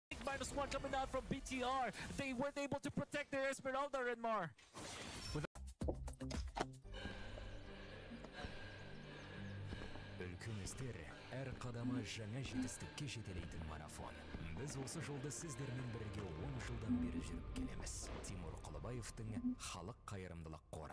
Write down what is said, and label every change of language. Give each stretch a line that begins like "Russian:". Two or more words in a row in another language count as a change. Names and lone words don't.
English: -1 coming out from BTR. They weren't able to protect their Esmeralda, Renmar.
Kazakh: Өлкөңүздөр әр кадамы жаңа жетістікке жетелейтін марафон. Біз осы жолда сіздермен бірге 10 жылдан бері жүріп келеміз. Тимур Құлыбаевтың халық қайырымдылық қоры.